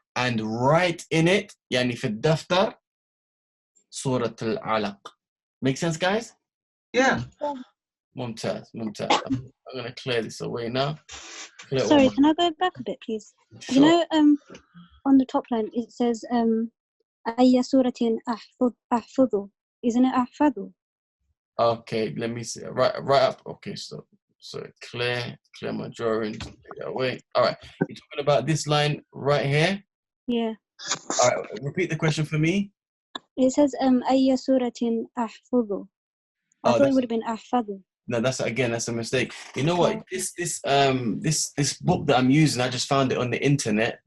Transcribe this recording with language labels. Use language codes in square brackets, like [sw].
[en] And write in it, [ar] يعني في الدفتر, سورة العلق. [en] Make sense, guys? Yeah. [ar] ممتاز. [en] I'm going to clear this away now. Sorry, can I go back a bit, please? Sure. On the top line, it says, [ar] أي سورة أحفظ. [en] isn't it أحفظ? Okay, let me see. Right up. Okay, so clear my drawing. Take that away. All right, you're talking about this line right here. Yeah. All right, repeat the question for me. It says [ar] أي سورة أحفظ. [en] I Oh, thought it would have been أحفظ. no, that's a mistake. You know what? This book that I'm using, I just found it on the internet.